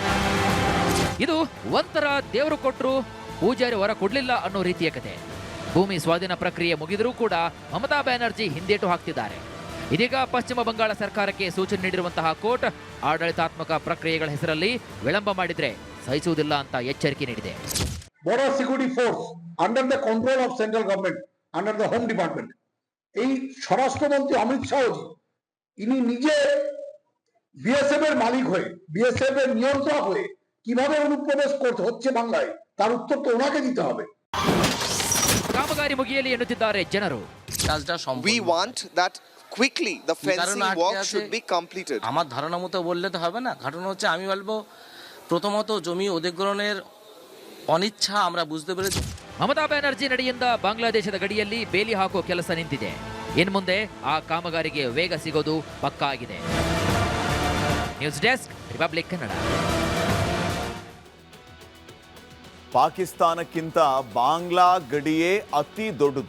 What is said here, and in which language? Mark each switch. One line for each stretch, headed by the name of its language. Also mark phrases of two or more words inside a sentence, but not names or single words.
Kannada: ಇದು ಒಂಥರ ದೇವರು ಕೊಟ್ಟರು ಪೂಜಾರಿ ಹೊರ ಕೊಡ್ಲಿಲ್ಲ ಅನ್ನೋ ರೀತಿಯ ಕತೆ. ಭೂಮಿ ಸ್ವಾಧೀನ ಪ್ರಕ್ರಿಯೆ ಮುಗಿದರೂ ಕೂಡ ಮಮತಾ ಬ್ಯಾನರ್ಜಿ ಹಿಂದೇಟು ಹಾಕ್ತಿದ್ದಾರೆ. ಇದೀಗ ಪಶ್ಚಿಮ ಬಂಗಾಳ ಸರ್ಕಾರಕ್ಕೆ ಸೂಚನೆ ನೀಡಿರುವಂತಹ ಕೋರ್ಟ್ ಆಡಳಿತಾತ್ಮಕ ಪ್ರಕ್ರಿಯೆಗಳ ಹೆಸರಲ್ಲಿ ವಿಳಂಬ ಮಾಡಿದ್ರೆ ಸಹಿಸುವುದಿಲ್ಲ ಅಂತ ಎಚ್ಚರಿಕೆ ನೀಡಿದೆ.
English: border security force under the control of central government under the home department
Bangla: এই স্বরাষ্ট্রমন্ত্রী অমিত শাহজি ইনি নিজে বিএসএফ এর মালিক হয়ে বিএসএফ এর নিয়ন্ত্রক হয়ে কিভাবে অনুপ্রবেশ করতে হচ্ছে বাংলায় তার উত্তর তো ওনাকে দিতে হবে.
Kannada: ಕಾಮಗಾರಿ ಮುಗಿಯಲಿ ಎನ್ನುತ್ತಿದ್ದಾರೆ ಜನರು.
English: We want that quickly the fencing work should be completed.
Bangla: আমার ধারণা মতো বললে তো হবে না. ঘটনা হচ্ছে আমি বলবো প্রথমত জমি অধিগ্রহণের ಅನಿಚ್ಛಾ আমরা বুঝতে পেরেছি.
Kannada: ಮಮತಾ ಬ್ಯಾನರ್ಜಿ ನಡೆಯಿಂದ ಬಾಂಗ್ಲಾದೇಶದ ಗಡಿಯಲ್ಲಿ ಬೇಲಿ ಹಾಕೋ ಕೆಲಸ ನಿಂತಿದೆ. ಇನ್ನು ಮುಂದೆ ಆ ಕಾಮಗಾರಿಗೆ ವೇಗ ಸಿಗೋದು ಪಕ್ಕಾ ಆಗಿದೆ. ನ್ಯೂಸ್ ಡೆಸ್ಕ್, ರಿಪಬ್ಲಿಕ್ ಕನ್ನಡ. ಪಾಕಿಸ್ತಾನಕ್ಕಿಂತ ಬಾಂಗ್ಲಾ ಗಡಿಯೇ ಅತಿ ದೊಡ್ಡದು.